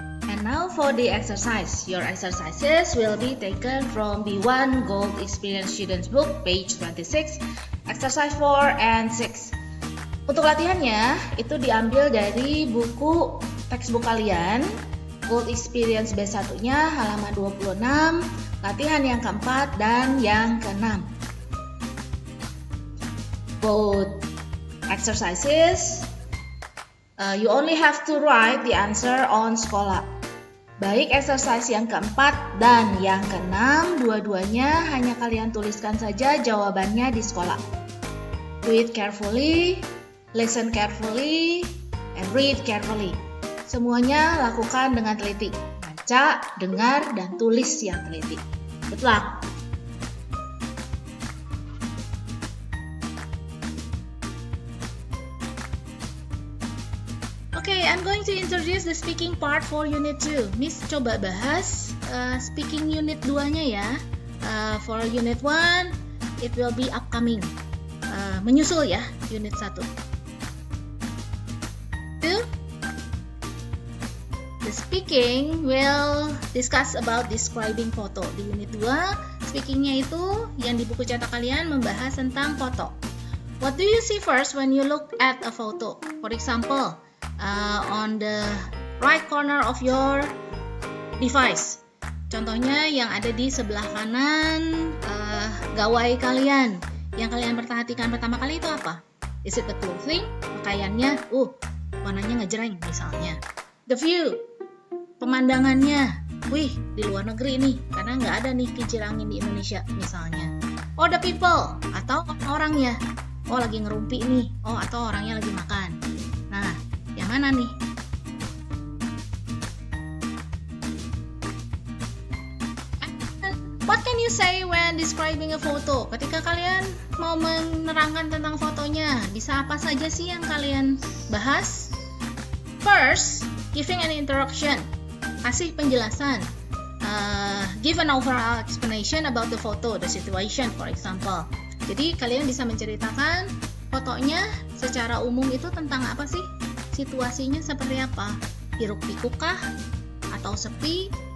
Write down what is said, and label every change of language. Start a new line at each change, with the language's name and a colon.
English: And now for the exercise. Your exercises will be taken from the One Gold Experience Students Book, page 26, exercise 4 and 6.
Indonesian: Untuk latihannya, itu diambil dari buku textbook kalian, Gold Experience B1-nya halaman 26, latihan yang keempat dan yang keenam.
English: Both exercises, you only have to write the answer on Scholar.
Indonesian: Baik exercise yang keempat dan yang keenam, dua-duanya hanya kalian tuliskan saja jawabannya di Scholar.
English: Do it carefully, listen carefully, and read carefully.
Indonesian: Semuanya lakukan dengan teliti. Baca, dengar, dan tulis yang teliti.
English: Good luck! Okay, I'm going to introduce the speaking part for Unit 2.
Indonesian: Miss coba bahas speaking Unit 2-nya ya.
English: For Unit 1, it will be upcoming.
Indonesian: Menyusul ya, Unit 1.
English: The speaking will discuss about describing photo.
Indonesian: Di unit 2, speakingnya itu yang di buku cetak kalian membahas tentang foto.
English: What do you see first when you look at a photo? For example, on the right corner of your device.
Indonesian: Contohnya yang ada di sebelah kanan gawai kalian. Yang kalian perhatikan pertama kali itu apa?
English: Is it the clothing?
Indonesian: Pakaiannya, warnanya ngejreng misalnya.
English: The view,
Indonesian: pemandangannya, wih di luar negeri nih, karena nggak ada nih kincir angin di Indonesia misalnya.
English: The people,
Indonesian: atau orangnya, lagi ngerumpi nih, atau orangnya lagi makan. Nah, yang mana nih?
English: What can you say when describing a photo?
Indonesian: Ketika kalian mau menerangkan tentang fotonya, bisa apa saja sih yang kalian bahas?
English: First, giving an introduction,
Indonesian: kasih penjelasan.
English: Give an overall explanation about the photo, the situation, for example.
Indonesian: Jadi kalian bisa menceritakan fotonya secara umum itu tentang apa sih? Situasinya seperti apa? Hiruk-pikuk kah? Atau sepi?